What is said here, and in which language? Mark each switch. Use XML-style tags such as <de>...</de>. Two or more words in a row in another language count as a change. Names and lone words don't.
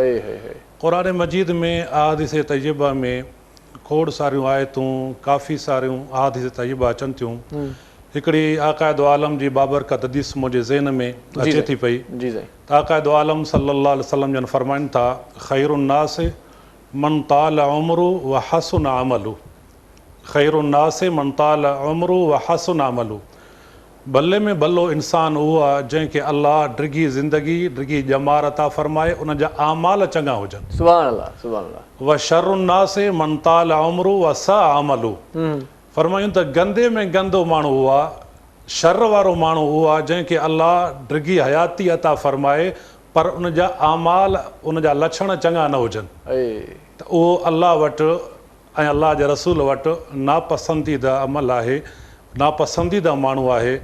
<sd>क़ुरान मजीद में</sd> <ar>أحاديث طيبة</ar> <sd>में खोड़ सारियूं आयतूं काफ़ी सारियूं</sd> <ar>أحاديث طيبة</ar> <sd>अचनि थियूं। हिकिड़ी आक़ाइद आलम जी बाबरकत हदीस मुंहिंजे ज़हन में अचे थी पई जी साईं। त आक़ाइद आलम</sd> <ar>صلى الله عليه وسلم</ar> <sd>जन फरमाइनि था</sd> <ar>خير الناس من طال عمره و حسن عمله. خير الناس من طال عمره و حسن عمله.</ar> <sd>भले में भलो इंसानु उहो आहे जंहिंखे अल्लाह डिघी ज़िंदगी डिघी ॼमार अता फरमाए उन जा आमाल चङा हुजनि।</sd> <ar>سبحان الله سبحان الله. و شر الناس من طال عمره و ساء عمله.</ar> <sd>फरमायूं त गंदे में गंदो माण्हू उहो आहे शर वारो माण्हू उहो आहे जंहिंखे अल्लाह डिघी हयाती अता फरमाए पर उन जा आमाल उन जा लक्षण चङा न हुजनि त उहो अल्लाह वटि ऐं अल्लाह जे रसूल वटि नापसंदीदा अमल आहे, नापसंदीदा माण्हू आहे।</sd>